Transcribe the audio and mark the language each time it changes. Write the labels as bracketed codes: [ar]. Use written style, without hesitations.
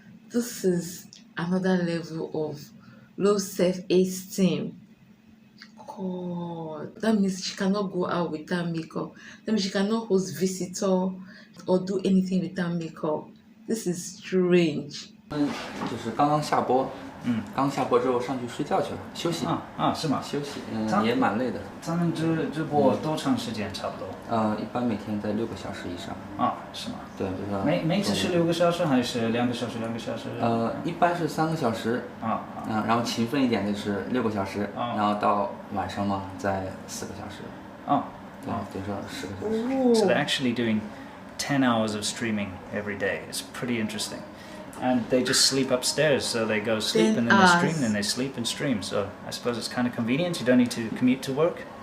[en] This is another level of low self-esteem. God, that means she cannot go out without makeup. That means she cannot host visitor or do anything without makeup. This is strange. [zh] 就是刚刚下播。刚下播之后上去睡觉去了，休息。是吗？休息，也蛮累的。咱们直播多长时间差不多？一般每天在6个小时以上。是吗？对，比如说。每次是6个小时还是2个小时？2个小时？一般是3个小时。然后勤奋一点的是6个小时，然后到晚上嘛，再4个小时。对，等于说10个小时。 [en] So they're actually doing 10 hours of streaming every day. It's pretty interesting. And they just sleep upstairs, so they go sleep and then they stream, and they sleep and stream. So I suppose it's kind of convenient. You don't need to commute to work.